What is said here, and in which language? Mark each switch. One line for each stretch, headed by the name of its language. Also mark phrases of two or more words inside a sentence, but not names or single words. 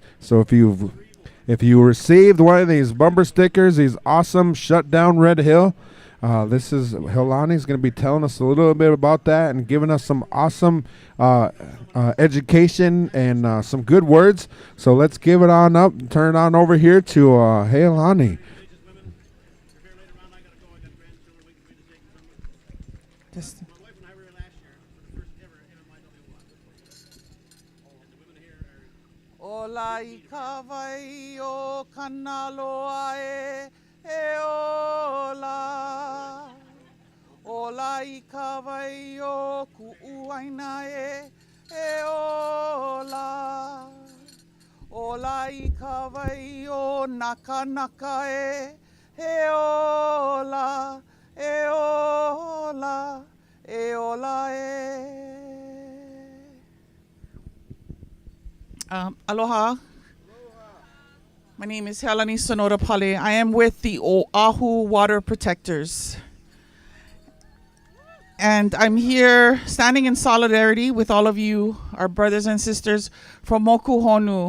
English: So if you received one of these bumper stickers, these awesome shut down Red Hill, this is Heilani's going to be telling us a little bit about that and giving us some awesome education and some good words. So let's give it on up and turn it on over here to Heilani.
Hawaiian: Ola I kawai o kanaloa ola. Ola I kawai o ku'uaina ola. Ola I kawai o nakanaka ola. Ola. Ola Aloha.
English: My name is Heilani Sonora Pale. I am with the Oahu Water Protectors. And I'm here standing in solidarity with all of you, our brothers and sisters from Mokuhonu.